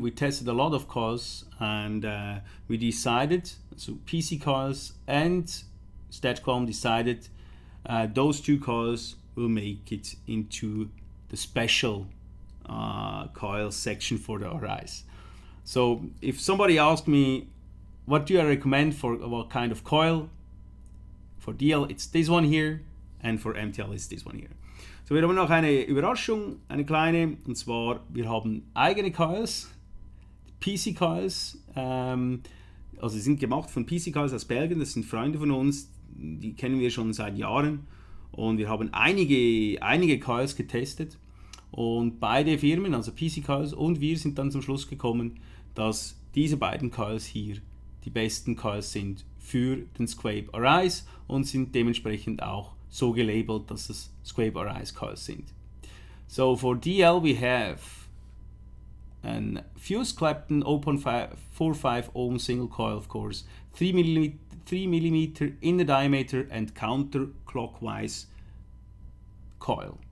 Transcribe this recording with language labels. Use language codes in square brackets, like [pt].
[en] We tested a lot of coils, and we decided, so PC Coils and StattQualm decided those 2 coils will make it into the special coil section for the Arise. So if somebody asked me, what do I recommend for what kind of coil? For DL it's this one here, and for MTL it's this one here. [de] So wir haben noch eine Überraschung, eine kleine, und zwar wir haben eigene Coils, PC Coils, also sie sind gemacht von PC Coils aus Belgien, das sind Freunde von uns, die kennen wir schon seit Jahren, und wir haben einige Coils getestet, und beide Firmen, also PC Coils und wir, sind dann zum Schluss gekommen, dass diese beiden Coils hier die besten Coils sind für den SQuape Arise und sind dementsprechend auch so gelabelt, dass es SQuape Arise Coils sind. [en] So for DL we have an fused Clapton 0.45 ohm single coil, of course, 3 mm in the diameter and counterclockwise coil